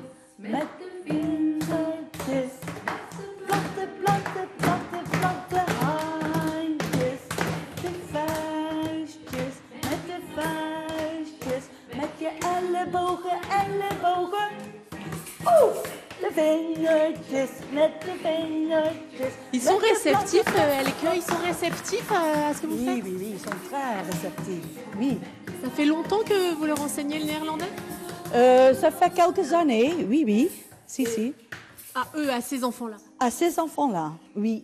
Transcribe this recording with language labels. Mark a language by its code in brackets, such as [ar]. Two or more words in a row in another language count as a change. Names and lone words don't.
[nl] Met de vingertjes, platte, platte, platte, platte handjes. De vuistjes, met de vuistjes, met je ellebogen, ellebogen. Oeh, de vingertjes, met de vingertjes. [fr] Ils sont réceptifs, Elke, ils sont réceptifs à ce que vous faites? Oui, oui, ils sont très réceptifs, oui. Ça fait longtemps que vous leur enseignez le néerlandais? Ça fait quelques années, oui, oui, si. À eux, à ces enfants-là? À ces enfants-là, oui.